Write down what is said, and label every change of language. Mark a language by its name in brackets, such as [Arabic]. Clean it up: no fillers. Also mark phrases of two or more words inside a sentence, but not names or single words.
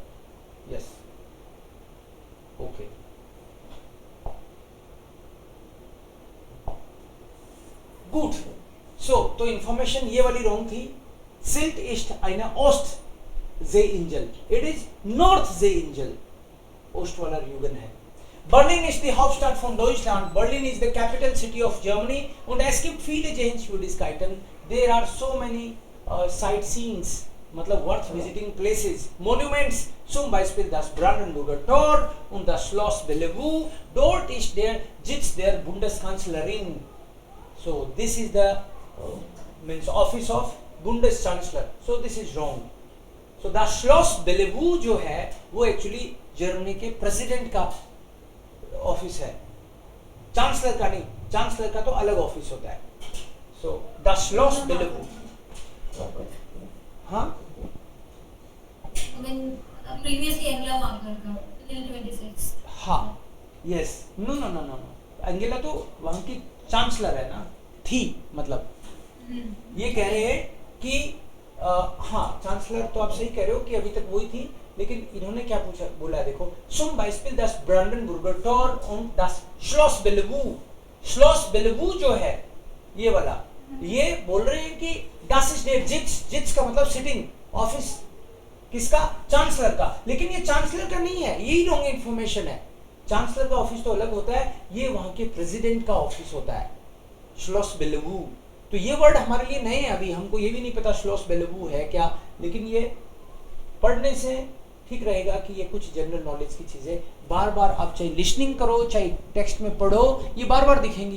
[English] yes, okay. good. [Hindi] सो तो इंफॉर्मेशन ये वाली रॉन्ग थी। [German] Sylt ist eine Ost Seeinsel, [English] it is North Seeinsel, [Hindi] ओस्ट वाला र्यूगन है। [German] Berlin ist die Hauptstadt von Deutschland. [English] Berlin is the capital city of Germany. [German] Und es gibt viele Sehenswürdigkeiten. [English] There are so many sightseeings, मतलब worth visiting places, monuments. [German] Zum Beispiel das Brandenburger Tor und das Schloss Bellevue. Dort ist sitzt der Bundeskanzlerin. [English] So this is the means office of Bundeschancellor. So this is wrong. So the [Hindi] Schloss Bellevue जो है वो एक्चुअली जर्मनी के प्रेसिडेंट का ऑफिस है, चांसलर का नहीं। चांसलर का तो अलग ऑफिस होता है। [English] so the Schloss Bellevue। हाँ, previously Angela Merkel का 26। [Hindi] हाँ, [English] yes, no no no no, [Hindi] एंगेला तो वहां की चांसलर है ना, थी मतलब। ये कह रहे हैं कि हाँ, चांसलर तो आप सही कह रहे हो कि अभी तक वही थी, लेकिन इन्होंने क्या पूछा, बोला देखो, [German] zum Beispiel das Brandenburger Tor und das Schloss Bellevue। [Hindi] Schloss Bellevue जो है ये वाला, ये बोल रहे हैं कि [German] das ist der Sitz [Hindi] का मतलब [English] sitting office [Hindi] किसका, चांसलर का। लेकिन ये चांसलर का नहीं है, यही [English] wrong information [Hindi] है। चांसलर का ऑफिस तो अलग होता है, ये वहां के प्रेसिडेंट का ऑफिस होता है, Schloss Bellevue। तो ये वर्ड हमारे लिए नए हैं, अभी हमको ये भी नहीं पता Schloss Bellevue है क्या, लेकिन ये पढ़ने से ठीक रहेगा कि ये कुछ [English] general knowledge [Hindi] की चीजें बार बार आप चाहे लिसनिंग करो चाहे टेक्स्ट में पढ़ो, ये बार बार दिखेंगी।